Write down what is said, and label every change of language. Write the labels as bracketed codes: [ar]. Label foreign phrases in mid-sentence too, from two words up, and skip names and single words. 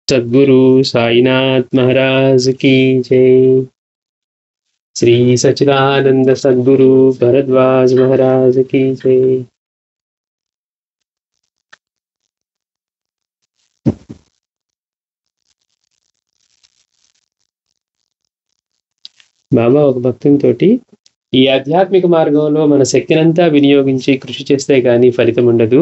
[hi] सद्गुरु साईनाथ महाराज की जय। श्री सच्चिदानंद सद्गुरु भरद्वाज महाराज की जय। [te] బాబా ఒక భక్తునితోటి ఈ ఆధ్యాత్మిక మార్గంలో మన శక్తినంతా వినియోగించి కృషి చేస్తే గానీ ఫలితం ఉండదు.